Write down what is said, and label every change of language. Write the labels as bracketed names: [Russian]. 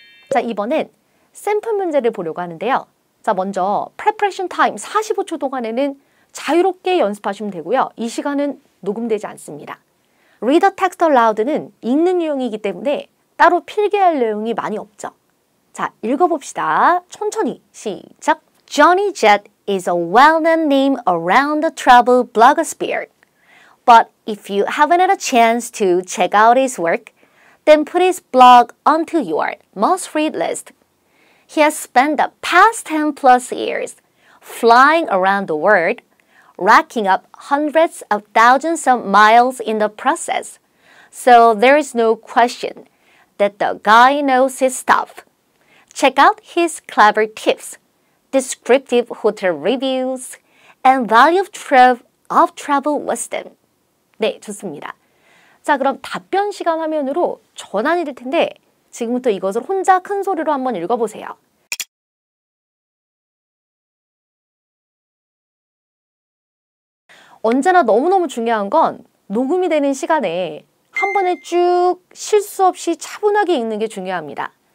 [Korean] 자, 이번엔 샘플 문제를 보려고 하는데요. 자, 먼저 [English] preparation time [Korean] 45초 동안에는 자유롭게 연습하시면 되고요. 이 시간은 녹음되지 않습니다. [English] Read the text aloud [Korean] 는 읽는 유형이기 때문에 따로 필기할 내용이 많이 없죠. 자, 읽어봅시다. 천천히 시작. [English] Johnny Jet is a well-known name around the travel blogosphere. But if you haven't had a chance to check out his work, then put his blog onto your must-read list. He has spent the past 10 plus years flying around the world, racking up hundreds of thousands of miles in the process. So there is no question that the guy knows his stuff. Check out his clever tips, descriptive hotel reviews, and value of travel wisdom. [Korean] 네, 좋습니다. 자, 그럼 답변 시간 화면으로 전환이 될 텐데 지금부터 이것을 혼자 큰 소리로 한번 읽어보세요. 언제나 너무너무 중요한 건 녹음이 되는 시간에 한 번에 쭉 실수 없이 차분하게 읽는 게 중요합니다.